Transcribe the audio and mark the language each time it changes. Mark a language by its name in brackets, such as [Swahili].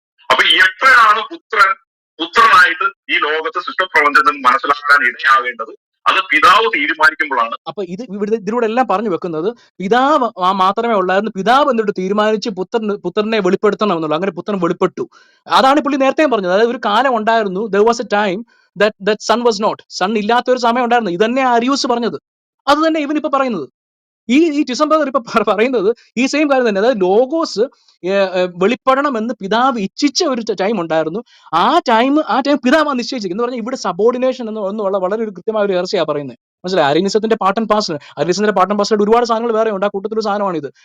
[Malayalam] അപ്പൊ എപ്പോഴാണ് പുത്രനായിട്ട് ഈ ലോകത്ത് സൃഷ്ടപ്രപഞ്ചത്തിൽ മനസ്സിലാക്കാൻ ഇടയാകേണ്ടത്, അത് പിതാവ് തീരുമാനിക്കുമ്പോഴാണ്. അപ്പൊ ഇതിലൂടെ എല്ലാം പറഞ്ഞു വെക്കുന്നത് പിതാവ് മാത്രമേ ഉള്ളായിരുന്നു. പിതാവ് എന്നിട്ട് തീരുമാനിച്ച് പുത്രനെ വെളിപ്പെടുത്തണം എന്നുള്ളൂ. അങ്ങനെ പുത്രൻ വെളിപ്പെട്ടു. അതാണ് പുള്ളി നേരത്തെ പറഞ്ഞത്. അതായത് ഒരു കാലം ഉണ്ടായിരുന്നു, [English] there was a time that son was not. [Malayalam] Sun ഇല്ലാത്ത ഒരു സമയം ഉണ്ടായിരുന്നു. ഇതന്നെ അരിയൂസ് പറഞ്ഞത്. അത് തന്നെ ഇവനിപ്പോ പറയുന്നത്. ഈ ഡിസംബർ ഇപ്പൊ പറയുന്നത് ഈ സെയിം കാര്യം തന്നെ. അതായത് ലോഗോസ് വെളിപ്പെടണം എന്ന് പിതാവ് ഇച്ഛിച്ച ഒരു ടൈം ഉണ്ടായിരുന്നു. ആ ടൈം പിതാവ് നിശ്ചയിച്ചിരിക്കും എന്ന് പറഞ്ഞാൽ ഇവിടെ സബോർഡിനേഷൻ എന്നുള്ള വളരെ ഒരു കൃത്യമായ ഒരു ഹെർസിയാ പറയുന്നത്. മനസ്സിലായി? അരിനിസത്തിന്റെ പാർട്ട് ആൻഡ് പാർസൽ ഒരുപാട് സാധനങ്ങൾ വേറെ ഉണ്ട്. ആ കൂട്ടത്തിലൊരു സാധനമാണ് ഇത്.